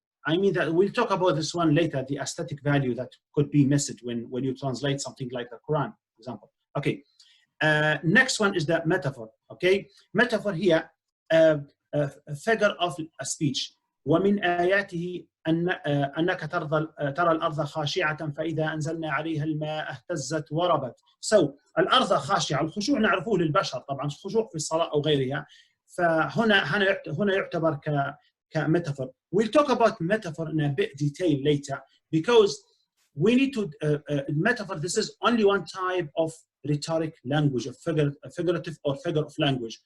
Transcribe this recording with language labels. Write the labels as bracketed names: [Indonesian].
[English] I mean that we'll talk about this one later, the aesthetic value that could be missed when you translate something like the Quran, for example. Okay, next one is the metaphor. Okay, metaphor here, figure of a speech. [Arabic] ومن آياته أنك ترى الأرض خاشعة فإذا أنزلنا عليها الماء اهتزت وربت. So الأرض خاشعة، الخشوع نعرفوه للبشر طبعا، الخشوع في الصلاة أو غيرها، فهنا يعتبر كميتافور. [English] We'll talk about metaphor in a bit detail later because we need to metaphor. This is only one type of rhetoric language, of figurative or figure of language.